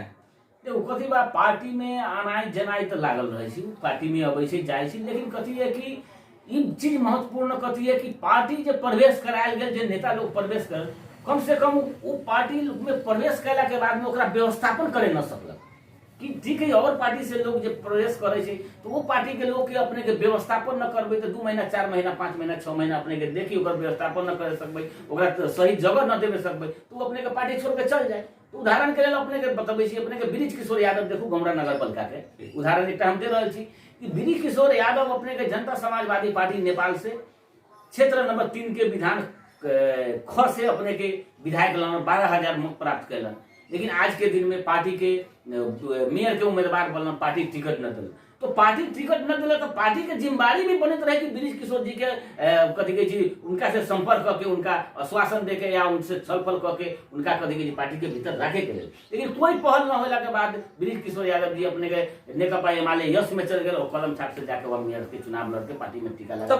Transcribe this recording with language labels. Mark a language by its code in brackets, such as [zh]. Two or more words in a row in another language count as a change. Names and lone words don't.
[mai] देखो कथी बा, पार्टी में आनाई जनाई तो लागल रहे छी, पार्टी में अबै छै जाय छी, लेकिन कथी है कि ई चीज महत्वपूर्ण कथी है कि पार्टी जे प्रवेश करायल गेल, जे नेता लोग प्रवेश कर, कम से कम वो पार्टी में प्रवेश कैला के बाद में ओकरा व्यवस्थापन करे न सकलक कि ठीक है और पार्टी से लोग जे प्रवेश करे छै तो वो पार्टी के लोग के अपने के व्यवस्थापन न करबे तो 2 महीना 4 महीना 5 महीना 6 महीना अपने के देखी ओकर व्यवस्थापन न करे सकबे, ओकरा तो सही जगह न देवे सकबे तो अपने के पार्टी छोड़ के चल जाए। तो उदाहरण के लिए अपने के बतबै छी, अपने के ब्रिज किशोर यादव देखू गमरा नगर पालिका के उदाहरण एक हम दे रहल छी कि ब्रिज किशोर यादव अपने के जनता समाजवादी पार्टी नेपाल से क्षेत्र नंबर 3 के विधान ख से अपने के विधायक लन 12,000 मत प्राप्त कैलन, लेकिन आज के दिन में पार्टी के मेयर के उम्मीदवार बनल, पार्टी टिकट न दिल, तो पार्टी टिकट न दिल तो पार्टी के जिम्मेदारी भी बनत रहे कि ब्रिज किशोर जी के कथी के जी उनका से संपर्क करके उनका आश्वासन देके या उनसे छलफल करके उनका कथी के जी पार्टी के भीतर रखे के लिए, लेकिन कोई पहल न होला के बाद ब्रिज किशोर यादव जी अपने के नेकपा एमाले यश में चल गए और कलम छाप से जाके वह मेयर के चुनाव लड़के पार्टी में टीका लगा